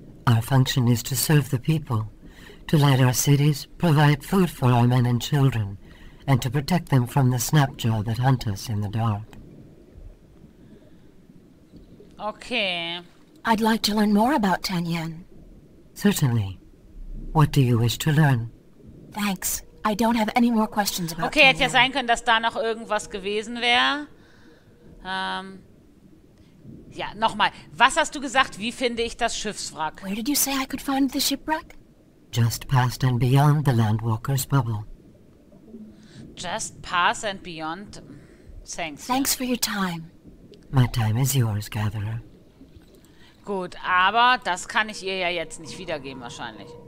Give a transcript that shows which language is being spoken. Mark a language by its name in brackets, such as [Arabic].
[English] Our function is to serve the people, to light our cities, provide food for our men and children, and to protect them from the Snapjaw that hunt us in the dark. Okay. I'd like to learn more about Tanyan. Certainly. What do you wish to learn? Thanks. I don't have any more questions about [German] Okay, hätte ja [English] Tanyan. [German] sein können, dass da noch irgendwas gewesen wäre. Ja, nochmal. Was hast du gesagt? Wie finde ich das Schiffswrack? [English] Where did you say I could find the shipwreck? Just past and beyond the Landwalker's bubble. Just pass and beyond. Thanks. Thanks for your time. My time is yours, Gatherer. [German] Gut, aber das kann ich ihr ja jetzt nicht wiedergeben wahrscheinlich.